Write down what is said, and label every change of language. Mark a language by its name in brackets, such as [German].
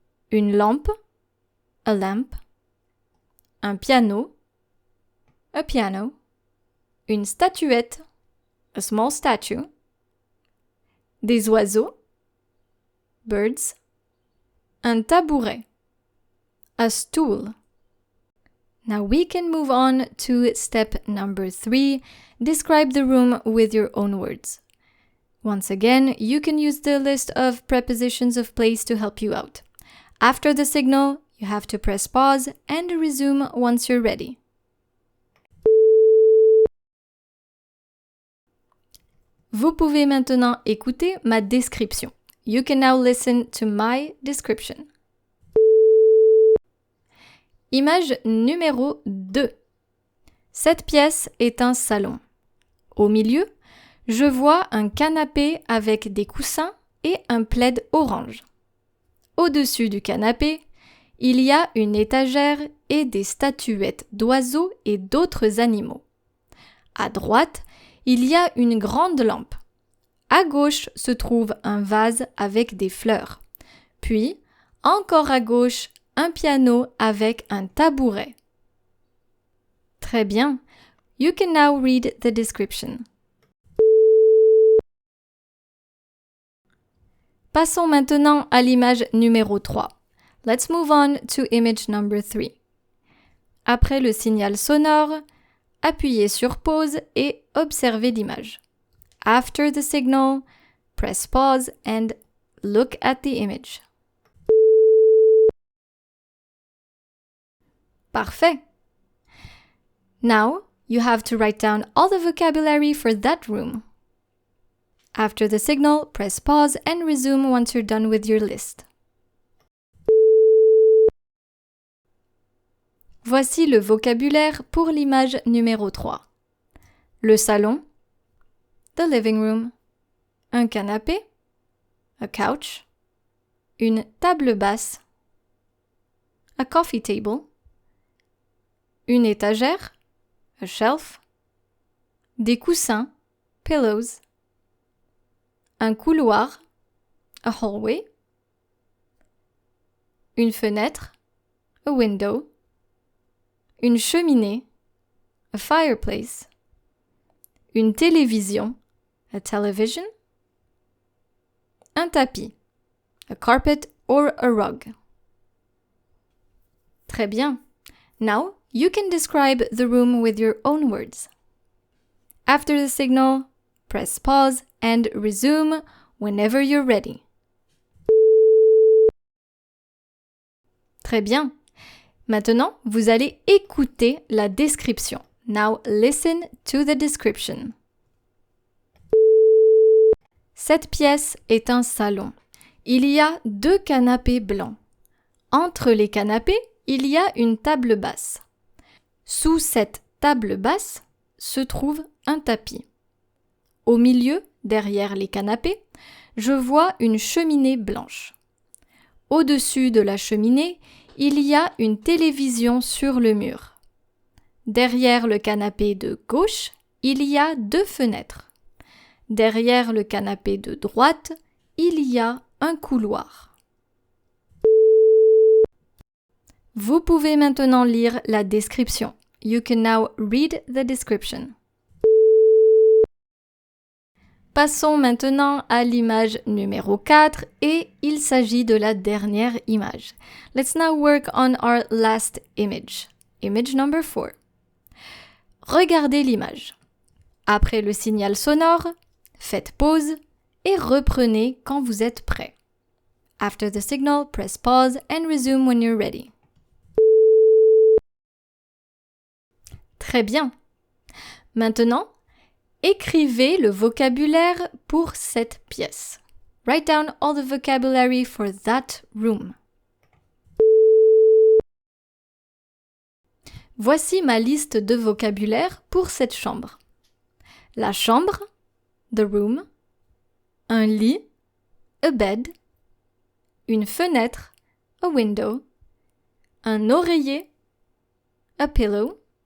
[French] une lampe, a lamp, un piano, a piano, une statuette, a small statue, des oiseaux, birds, un tabouret, a stool. [English] Now we can move on to step number 3. Describe the room with your own words. Once again, you can use the list of prepositions of place to help you out. After the signal, you have to press pause and resume once you're ready. [French] Vous pouvez maintenant écouter ma description. [English] You can now listen to my description. [French] Image numéro 2. Cette pièce est un salon. Au milieu, je vois un canapé avec des coussins et un plaid orange. Au-dessus du canapé, il y a une étagère et des statuettes d'oiseaux et d'autres animaux. À droite, il y a une grande lampe. À gauche se trouve un vase avec des fleurs. Puis, encore à gauche, un piano avec un tabouret. Très bien. [English] You can now read the description. [French] Passons maintenant à l'image numéro 3. [English] Let's move on to image number 3. [French] Après le signal sonore, appuyez sur pause et observez l'image. [English] After the signal, press pause and look at the image. [French] Parfait. [English] Now, you have to write down all the vocabulary for that room. After the signal, press pause and resume once you're done with your list. [French] Voici le vocabulaire pour l'image numéro 3. Le salon, the living room, un canapé, a couch, une table basse, a coffee table, une étagère, a shelf, des coussins, pillows, un couloir, a hallway, [English] une fenêtre, a window, une cheminée, a fireplace, une télévision, a television, un tapis, a carpet or a rug. [French] Très bien. [English] Now, you can describe the room with your own words. After the signal, press pause and resume whenever you're ready. [French] Très bien. Maintenant, vous allez écouter la description. [English] Now listen to the description. [French] Cette pièce est un salon. Il y a 2 canapés blancs. Entre les canapés, il y a une table basse. Sous cette table basse se trouve un tapis. Au milieu, derrière les canapés, je vois une cheminée blanche. Au-dessus de la cheminée, il y a une télévision sur le mur. Derrière le canapé de gauche, il y a 2 fenêtres. Derrière le canapé de droite, il y a un couloir. Vous pouvez maintenant lire la description. [English] You can now read the description. [French] Passons maintenant à l'image numéro 4 et il s'agit de la dernière image. [English] Let's now work on our last image. Image number 4. [French] Regardez l'image. Après le signal sonore, faites pause et reprenez quand vous êtes prêt. [English] After the signal, press pause and resume when you're ready. [French] Très bien. Maintenant, écrivez le vocabulaire pour cette pièce. [English] Write down all the vocabulary for that room. [French] Voici ma liste de vocabulaire pour cette chambre. La chambre, the room, un lit, a bed, une fenêtre, a window, un oreiller, a pillow,